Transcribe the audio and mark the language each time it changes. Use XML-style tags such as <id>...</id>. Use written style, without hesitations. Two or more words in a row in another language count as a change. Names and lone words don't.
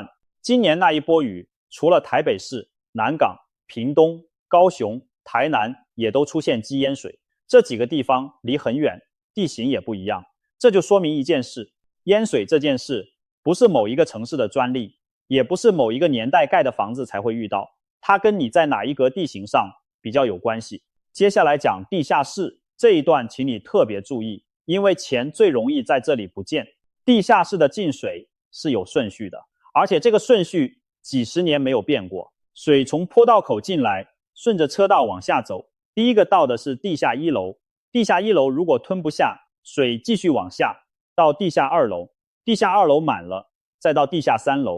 <zh>今年那一波雨，除了台北市、南港、屏東、高雄、台南也都出現積淹水，這幾個地方離很遠，地形也不一樣。這就說明一件事，淹水這件事不是某一個城市的專利，也不是某一個年代蓋的房子才會遇到，它跟你在哪一格地形上比較有關係。接下來講地下室這一段，請你特別注意，因為錢最容易在這裡不見。地下室的進水是有順序的，而且這個順序幾十年沒有變過。水從坡道口進來，順着車道往下走，第一個到的是地下1樓，地下1樓如果吞不下，水繼續往下到地下2樓，地下2樓滿了，再到地下3樓。</zh>